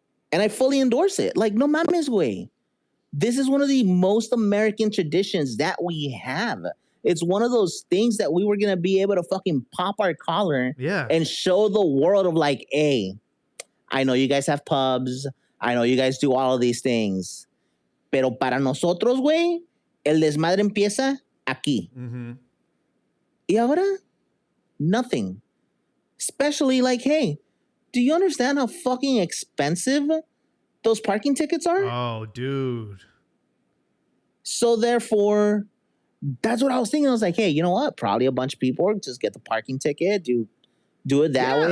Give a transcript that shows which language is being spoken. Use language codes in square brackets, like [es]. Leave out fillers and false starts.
[en] And I fully endorse it. Like, [es] no mames, güey. [en] This is one of the most American traditions that we have. It's one of those things that we were going to be able to fucking pop our collar and show the world of like, hey, I know you guys have pubs. I know you guys do all of these things. [es] Pero para nosotros, güey, el desmadre empieza aquí. Mm-hmm. Y ahora, [en] nothing. Especially like, hey, do you understand how fucking expensive those parking tickets are? Oh, dude. So therefore, that's what I was thinking. I was like, hey, you know what? Probably a bunch of people just get the parking ticket, do it that way.